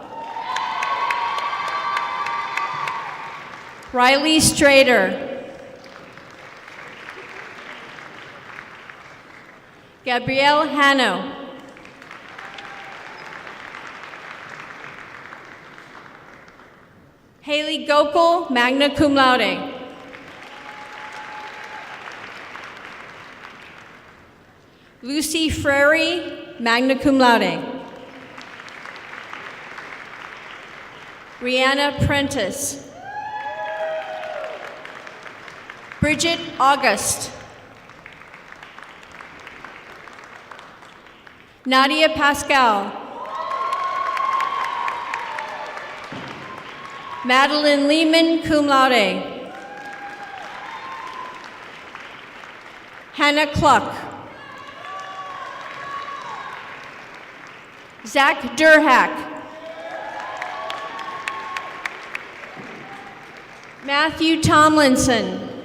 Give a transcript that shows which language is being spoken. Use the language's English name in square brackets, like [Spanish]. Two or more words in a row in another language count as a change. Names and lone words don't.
[English] Riley Strader. Gabrielle Hanno. Haley Gokul, [Latin] magna cum laude. [English] Lucy Frary, [Latin] magna cum laude. [English] Rihanna Prentice. Bridget August. Nadia Pascal. Madeline Lehman, [Latin] cum laude. [English] Hannah Cluck. Zach Durhack. Matthew Tomlinson.